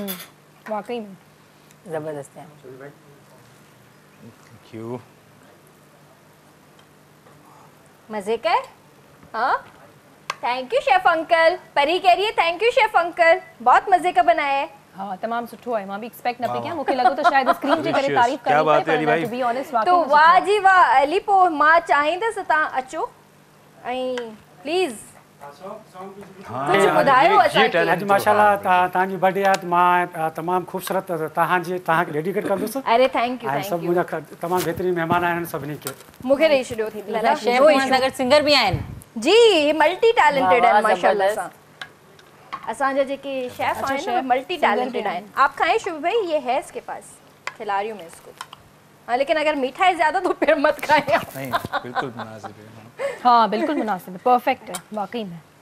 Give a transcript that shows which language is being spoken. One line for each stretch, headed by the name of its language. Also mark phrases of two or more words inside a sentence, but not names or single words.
Hindi: वाकई में जबरदस्त है।
English: thank you.
Hindi: मजे का है? हाँ,
English: thank you chef uncle.
Hindi: परी कह रही है
English: thank you chef uncle,
Hindi: बहुत मजे का बनाया है।
Sindhi: हाँ तमाम सुठो आहे, मां भी एक्सपेक्ट न पई कयां, मूंखे लॻो त शायद स्क्रीन जे करे तारीफ़
Hindi: क्या बात है
Sindhi: करणी अली भाई।
English: to be honest वाकई
Sindhi: तो वाह जी वाह अली, पोइ मां चाहींदसि तव्हां अचो ऐं प्लीज़ कुछ ॿुधायो असांखे। अॼु माशाल्लाह तव्हांजी बर्थडे आहे, मां तमामु ख़ूबसूरत तव्हांखे डेडिकेट कंदुसि। अरे
English: thank you,
Sindhi: ऐं सभु मुंहिंजा तमामु बहितरीन महिमान आहिनि सभिनी खे। मूंखे ॾेई छॾियो थी। शेफ सां सिंगर भी आहिनि जी,
English: मल्टी टैलेंटेड
Sindhi: आहिनि माशाल्लाह सां। असांजा जेके शेफ आहिनि
English: मल्टी टैलेंटेड
Sindhi: आहिनि।
Hindi: आप खाएं शुभ भाई, ये है इसके पास, खिला रही हूँ मैं इसको। हाँ लेकिन अगर मीठा है ज़्यादा तो फिर मत खाएं। नहीं, बिल्कुल मुनासिब है। हाँ बिल्कुल मुनासिब है, परफेक्ट है वाकई में।